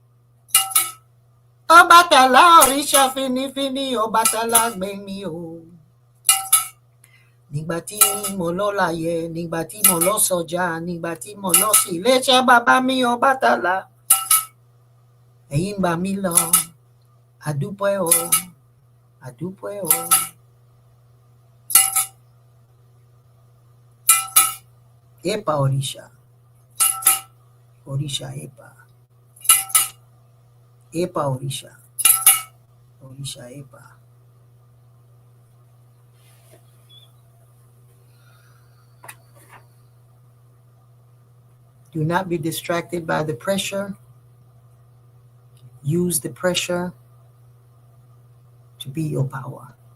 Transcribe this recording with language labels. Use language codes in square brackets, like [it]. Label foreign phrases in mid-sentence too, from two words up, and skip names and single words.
[yo] Obatala orisha finifini, Obatala gbé mi o. Nígbà tí mo lọ láyé, nígbà tí mo lọ sọ́jà, nígbà tí mo lọ sí iléeṣẹ́ bàbá mi Obatala. Ẹ̀yin gbà mí lọ, adúpẹ́ o. Epa orisha epa. Epa orisha epa. [en] Do not be distracted by the pressure. Use the pressure to be your power.